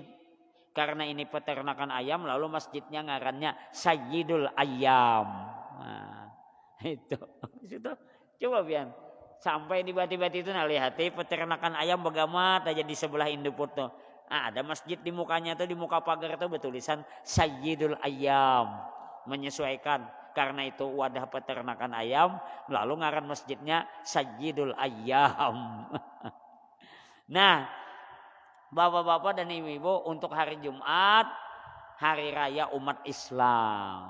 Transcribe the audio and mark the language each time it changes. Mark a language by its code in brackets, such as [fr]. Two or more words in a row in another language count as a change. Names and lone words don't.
[id] Karena ini peternakan ayam lalu masjidnya ngarannya Sayyidul Ayyam. Nah, itu. Coba pian. [bjn] Sampai di Bati-Bati itu nalihati peternakan ayam bagamat aja di sebelah Indopod tuh. [id] Ada masjid di mukanya tuh, di muka pagar tuh bertulisan Sayyidul Ayyam. Menyesuaikan. [bjn] Karena itu wadah peternakan ayam lalu ngaran masjidnya Sayyidul Ayyam. [id] Nah, bapak-bapak dan ibu-ibu untuk hari Jumat, hari raya umat Islam.